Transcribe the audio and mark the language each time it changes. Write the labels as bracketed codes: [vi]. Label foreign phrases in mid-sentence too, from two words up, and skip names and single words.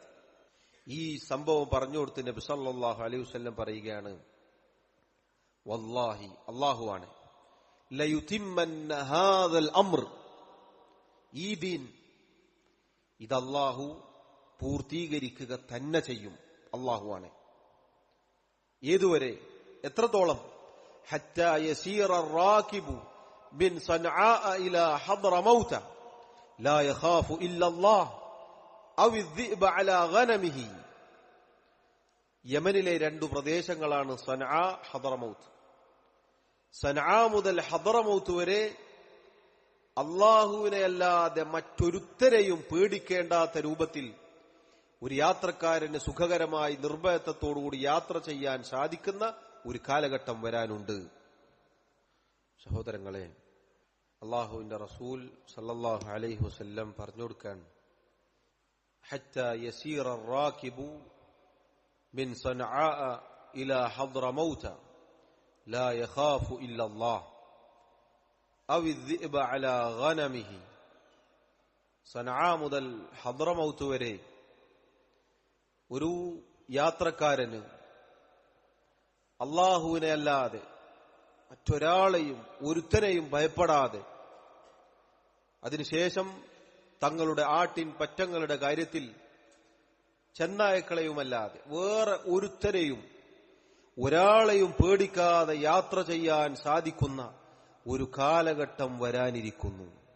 [ml] ഈ സംഭവം പറഞ്ഞു കൊടുത്ത് നബി [ar] صلى الله عليه وسلم [ml] പറയുകയാണ്, വല്ലാഹി, അല്ലാഹുവാണ്, [ar] ليتمن هذا الأمر, [ml] ഈ ദീൻ ഇത് അല്ലാഹു പൂർത്തീകരിക്കുക തന്നെ ചെയ്യും. അല്ലാഹുവാണ്. ഏതുവരെ? എത്രത്തോളം? [ar] حتى يسير الراكب من صنعاء الى حضرموت لا يخاف الا الله او الذئب على غنمه. [ml] യമനിലെ 2 പ്രദേശങ്ങളാണ് സനആ, ഹദറമൗത്ത്. സനആ മുതൽ ഹദറമൗത്ത് വരെ അല്ലാഹുവിനെ അല്ലാതെ മറ്റൊരുത്തരെയും പേടിക്കേണ്ടാത്ത രൂപത്തിൽ ഒരു യാത്രക്കാരന് സുഖകരമായി നിർഭയത്വത്തോടുകൂടി യാത്ര ചെയ്യാൻ സാധിക്കുന്ന ഒരു കാലഘട്ടം വരാനുണ്ട്. സഹോദരങ്ങളെ, അല്ലാഹുവിന്റെ റസൂൽ [ar] صلى الله عليه وسلم [ml] പറഞ്ഞു കൊടുക്കാൻ, [ar] حتى يسير الراكب من صنعاء الى حضرموت لا يخاف الا الله او الذئب على غنمه. [ml] സനആ മുതൽ ഹദ്റമൗത്ത് വരെ ഒരു യാത്രക്കാരന് അല്ലാഹുവിനെ അല്ലാതെ മറ്റൊരാളെയും ഒരുത്തനെയും ഭയപ്പെടാതെ, അതിനുശേഷം തങ്ങളുടെ ആട്ടിൻ പറ്റങ്ങളുടെ കാര്യത്തിൽ ചെന്നായക്കളെയുമല്ലാതെ വേറെ ഒരുത്തരെയും ഒരാളെയും പേടിക്കാതെ യാത്ര ചെയ്യാൻ സാധിക്കുന്ന ഒരു കാലഘട്ടം വരാനിരിക്കുന്നു.